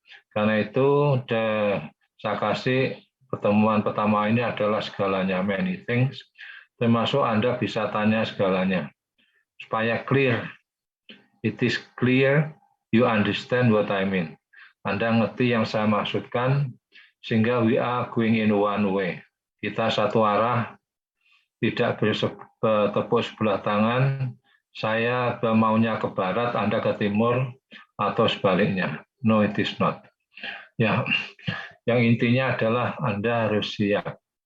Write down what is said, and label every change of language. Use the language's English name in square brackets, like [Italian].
[Indonesian] Karena itu saya kasih pertemuan pertama ini adalah segalanya, [English] many things, [Indonesian] termasuk Anda bisa tanya segalanya. Supaya clear. [English] It is clear, you understand what I mean. [Indonesian] Anda ngerti yang saya maksudkan, sehingga [English] we are going in one way. [Indonesian] Kita satu arah, tidak bertepuk sebelah tangan, saya maunya ke barat, Anda ke timur, atau sebaliknya. [English] No, it is not. [Indonesian] Ya, yang intinya adalah Anda harus siap.